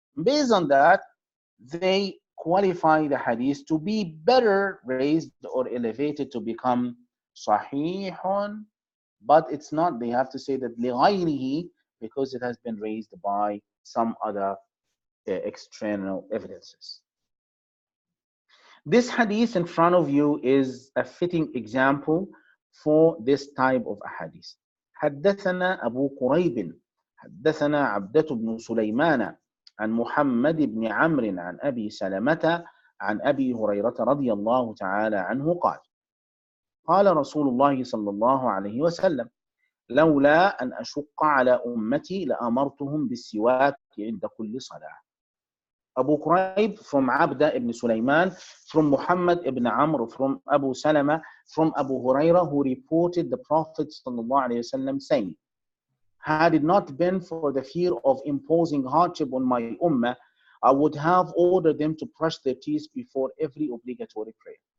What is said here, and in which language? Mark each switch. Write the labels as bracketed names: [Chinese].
[English] Based on that, they qualify the hadith to be better raised or elevated to become sahihun, but it's not. They have to say that lighayrihi, because it has been raised by some other external evidences. This hadith in front of you is a fitting example for this type of ahadith. [Arabic] حدثنا أبو قريب حدثنا عبدة بن سليمان عن محمد بن عمرو عن أبي سلمة عن أبي هريرة رضي الله تعالى عنه قال قال رسول الله صلى الله عليه وسلم لولا أن أشق على أمتي لأمرتهم بالسواك عند كل صلاة. [English] Abu Quraib from Abda ibn Sulaiman, from Muhammad ibn Amr, from Abu Salama, from Abu Huraira, who reported the Prophet ﷺ saying, had it not been for the fear of imposing hardship on my ummah, I would have ordered them to brush their teeth before every obligatory prayer.